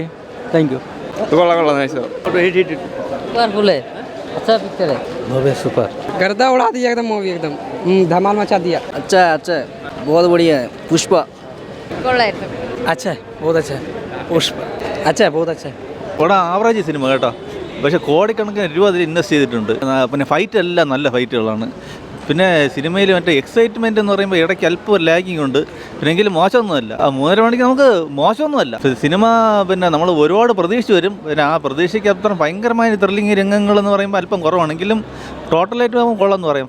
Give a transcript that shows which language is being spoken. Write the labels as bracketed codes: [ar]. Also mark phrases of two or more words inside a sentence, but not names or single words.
[en] thank you. [hi] फुल है, अच्छा पिक्चर है. [en] movie super, [hi] गर्दा उड़ा दिया एकदम मूवी, एकदम धमाल मचा दिया. अच्छा है, बहुत बढ़िया है. पुष्पा [ml] കൊള്ളായിരുന്നു. [hi] अच्छा है, बहुत अच्छा है. पुष्पा अच्छा है, बहुत अच्छा है. [ml] ആവറേജ് സിനിമ കേട്ടോ, പക്ഷെ കോടിക്കണക്കിന് രൂപ അതിൽ ഇൻവെസ്റ്റ് ചെയ്തിട്ടുണ്ട്. പിന്നെ ഫൈറ്റ് എല്ലാം നല്ല ഫൈറ്റുകളാണ്. പിന്നെ സിനിമയിൽ മറ്റേ എക്സൈറ്റ്മെൻറ്റ് എന്ന് പറയുമ്പോൾ ഇടയ്ക്ക് അല്പം ഒരു ലാഗിങ് ഉണ്ട്. പിന്നെങ്കിലും മോശമൊന്നുമല്ല. 3.5 മണിക്ക് നമുക്ക് മോശമൊന്നുമല്ല സിനിമ. പിന്നെ നമ്മൾ ഒരുപാട് പ്രതീക്ഷിച്ച് വരും. പിന്നെ ആ പ്രതീക്ഷയ്ക്ക് അത്ര ഭയങ്കരമായ ത്രില്ലിങ് രംഗങ്ങളെന്ന് പറയുമ്പോൾ അല്പം കുറവാണെങ്കിലും ടോട്ടലായിട്ട് ആകുമ്പോൾ കൊള്ളാമെന്ന് പറയും.